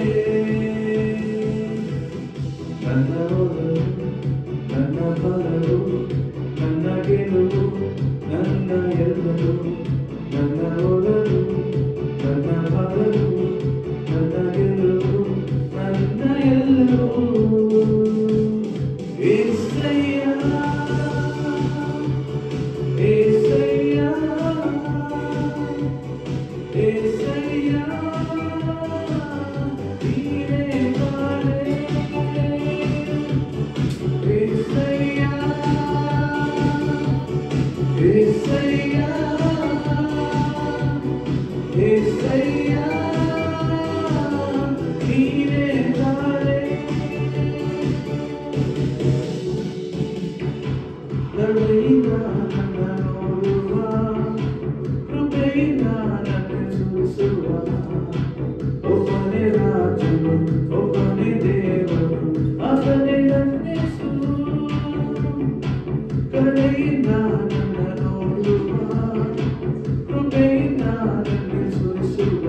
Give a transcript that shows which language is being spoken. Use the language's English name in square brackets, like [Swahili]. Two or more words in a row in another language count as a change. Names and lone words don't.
[Kannada] ನನ್ನ ಒಲವು, ನನ್ನ ಬಲವು, ನನ್ನ ಗೆಲುವು, ನನ್ನ ಎಲ್ಲವೂ. ನನ್ನ ಒಲವು, ನನ್ನ ಬಲವು, ನನ್ನ ಗೆಲುವು, ನನ್ನ ಎಲ್ಲವೂ. [Telugu] యేసయ్యా, యేసయ్యా, యేసయ్యా, నీవే కాలే. యేసయ్యా, యేసయ్యా, యేసయ్యా, నీవే కాలే. కరుణైనా నన్ను [Kannada] ನೋಡುವ, ಕೃಪೆಯಿಂದ ನನ್ನನ್ನು ಸೂಸುವ. ಒಬ್ಬನೇ ರಾಜನು, ಒಬ್ಬನೇ ದೇವರು, ಆತನೇ ನನ್ನೆಸು. ಕರುಣೆಯಿಂದ ನನ್ನ ನೋಡುವ, ಕೃಪೆಯಿಂದ ನನ್ನನ್ನು ಸೂಸುವ.